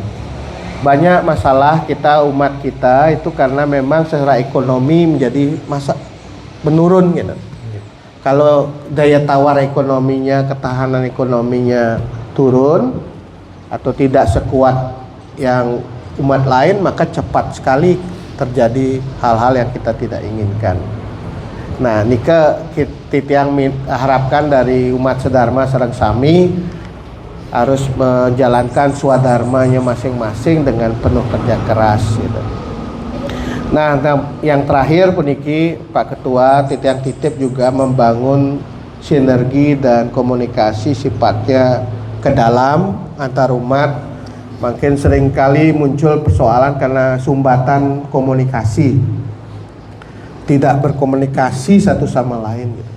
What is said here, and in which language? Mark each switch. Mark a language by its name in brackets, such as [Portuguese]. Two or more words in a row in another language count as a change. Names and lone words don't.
[Indonesian] Banyak masalah kita, umat kita itu karena memang secara ekonomi menjadi menurun gitu. Kalau daya tawar ekonominya, ketahanan ekonominya turun atau tidak sekuat yang umat lain, maka cepat sekali terjadi hal-hal yang kita tidak inginkan. Nah, [Balinese] nika Titiang [Indonesian] harapkan dari umat sedharma [Balinese] sareng sami [Indonesian] harus menjalankan swadharmanya masing-masing dengan penuh kerja keras gitu. Nah, yang terakhir puniki Pak Ketua, Titiang titip juga membangun sinergi dan komunikasi sifatnya ke dalam antar umat Makin seringkali muncul persoalan karena sumbatan komunikasi, tidak berkomunikasi satu sama lain gitu.